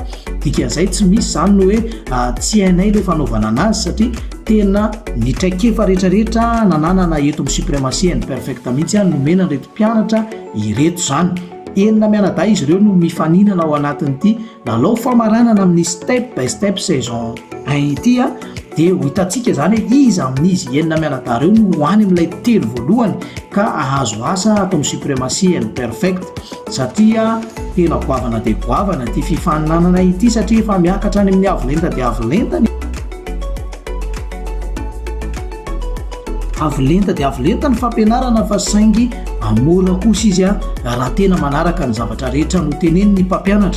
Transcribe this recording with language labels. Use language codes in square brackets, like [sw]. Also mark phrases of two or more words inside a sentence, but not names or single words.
[mg] Dikan'izay tsy misy zany no hoe tsy hainay le fanaovana anazy satria tena ny traikefa rehetrarehetra nananana eto amin'ny suprematie imperfecta mihitsy a nomena an'ireto mpianatra ireto zany. Enina mianadahy izy ireo no mifaninana ao anatin'ity lalao famaranana amin'ny step by step saison 1 ity a, dia ho hitantsika zany hoe izy amin'izy enina mianadahy ireo no hoany amin'ilay telo voalohany ka ahazo asa atao amin'ny suprematie imperfecta, satria tena goavana dia goavana ity fifaninanana ity satria efa miakatra any amin'ny avolenta dia avolenta ny fampianarana, fa saingy amora kosa izy a raha tena manaraka ny zavatra rehetra no teneny ny mpampianatra.